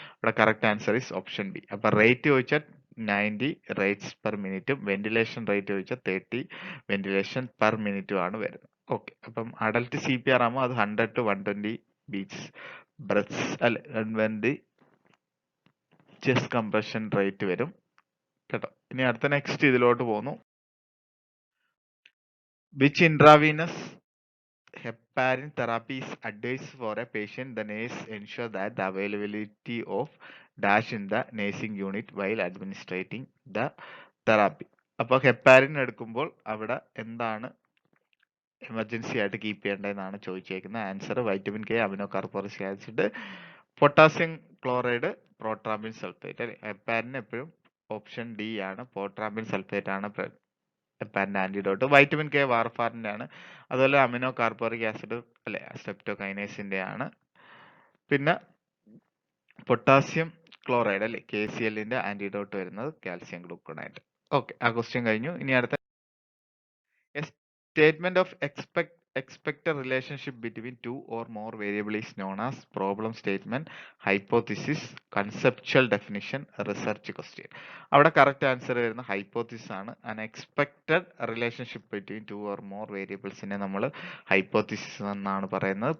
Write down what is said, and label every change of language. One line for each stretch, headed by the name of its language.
Malayalam: ഇവിടെ correct answer is option B. അപ്പൊ rate ചോദിച്ചാൽ 90 റേറ്റ്സ് പെർ മിനിറ്റും വെന്റിലേഷൻ റേറ്റ് ചോദിച്ചാൽ 30 വെന്റിലേഷൻ പെർ മിനിറ്റും ആണ് വരുന്നത്. ഓക്കെ. അപ്പം അഡൽട്ട് CPR ആകുമ്പോൾ അത് 100 to 120 ബീറ്റ്സ് ബ്രെത്ത്സ് അല്ലെ, 120 ചെസ്റ്റ് കംപ്രഷൻ റേറ്റ് വരും കേട്ടോ. ഇനി അടുത്ത നെക്സ്റ്റ് ഇതിലോട്ട് പോകുന്നു.
English: Which intravenous heparin therapy is advised for a patient. The nurse ensure that the availability of dash in the nursing unit while administrating the therapy.
Malayalam: അപ്പോൾ heparin എടുക്കുമ്പോൾ അവിടെ എന്താണ് എമർജൻസി ആയിട്ട് keep ചെയ്യേണ്ടതെന്നാണ് ചോദിച്ചേക്കുന്നത്. Answer vitamin K, amino കാർബോറിക് acid, potassium chloride, പ്രോട്രാമ്പിൻ sulphate അല്ലെ. Heparin എപ്പോഴും option D ആണ്, പ്രോട്രാമ്പിൻ sulphate ആണ് ഹെപ്പാരിന്റെ antidote. Vitamin K വാർഫാറിന്റെ ആണ്. അതുപോലെ അമിനോ കാർബോറിക് ആസിഡ് അല്ലെ സ്ട്രെപ്റ്റോകൈനേസിന്റെ ആണ്. പിന്നെ പൊട്ടാസ്യം ക്ലോറൈഡ് അല്ലെ KClന്റെ ആന്റിഡോട്ട് വരുന്നത് കാൽസ്യം ഗ്ലൂക്കോണേറ്റ്. ഓക്കെ, ആ ക്വസ്റ്റ്യൻ കഴിഞ്ഞു. ഇനി അടുത്ത
English: statement of expected relationship between two or more variable is known as problem statement, hypothesis, conceptual definition, research question.
Malayalam: അവിടെ കറക്റ്റ് ആൻസർ വരുന്ന ഹൈപ്പോത്തിസിസ് ആണ്.
English: an expected relationship between two or more variablesനെ
Malayalam: നമ്മൾ hypothesis എന്നാണ് പറയുന്നത്.